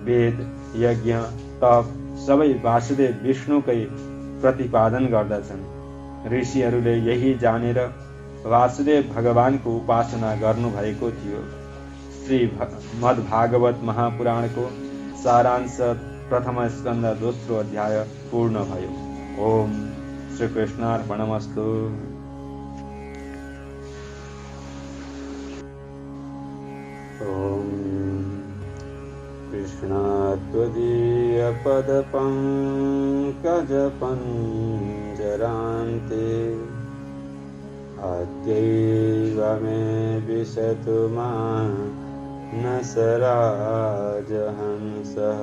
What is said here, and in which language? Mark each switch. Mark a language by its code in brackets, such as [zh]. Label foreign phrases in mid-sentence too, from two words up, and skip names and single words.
[ne] वेद, यज्ञ, तप सबै वासुदेव विष्णुकै प्रतिपादन गर्दछन्। ऋषिहरूले यही जानेर वासुदेव भगवानको उपासना गर्नुभएको थियो। श्रीमद्भागवत महापुराणको सारांश प्रथम स्कन्द दोस्रो अध्याय पूर्ण भयो। [sa] ओम श्रीकृष्णार्पणमस्तु। ओम कृष्णात्वदीयपदपङ्कजपञ्जरान्ते अद्यैव मे विशतु मानसराजहंसः।